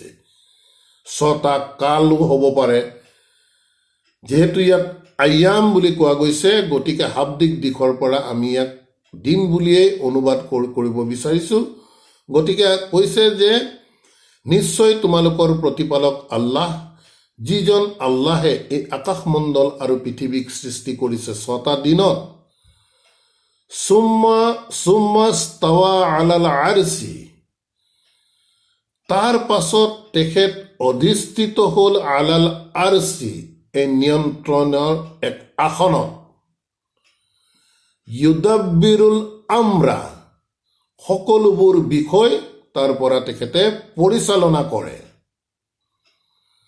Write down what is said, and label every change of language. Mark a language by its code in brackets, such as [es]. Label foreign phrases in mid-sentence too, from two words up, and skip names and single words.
[as] 6টা কালো হ'ব পাৰে, যিহেতু ইয়াত আয়াম বুলি কোৱা গৈছে, গতিকে শাব্দিক দিশৰ পৰা আমি ইয়াক দিন বুলিয়েই অনুবাদ কৰিব বিচাৰিছোঁ। গতিকে কৈছে যে নিশ্চয় তোমালোকৰ প্ৰতিপালক আল্লাহ, যিজন আল্লাহে এই আকাশমণ্ডল আৰু পৃথিৱীক সৃষ্টি কৰিছে 6টা দিনত। [ar] ثم استوى على العرش, [as] তাৰ পাছত তেখেত অধিষ্ঠিত হ'ল [ar] على العرش, [as] এই নিয়ন্ত্ৰণৰ এক আসনত। [ar] يدبر الأمر, [as] সকলোবোৰ বিষয় তাৰ পৰা তেখেতে পৰিচালনা কৰে।